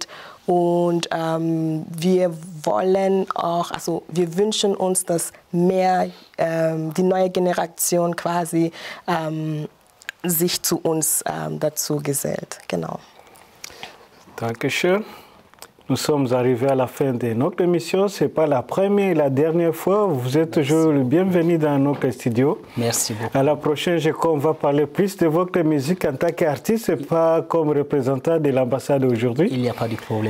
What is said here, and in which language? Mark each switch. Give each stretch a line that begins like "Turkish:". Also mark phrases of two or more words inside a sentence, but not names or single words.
German: Und wir wollen auch, also wir wünschen uns, dass mehr die neue Generation quasi sich zu uns dazu gesellt. Genau. Dankeschön.
French: Nous sommes arrivés à la fin de notre émission. Ce n'est pas la première et la dernière fois. Vous êtes toujours le bienvenu dans notre studio. Merci beaucoup. À la prochaine, on va parler plus de votre musique en tant qu'artiste, pas comme représentant de l'ambassade aujourd'hui. Il n'y a pas de problème.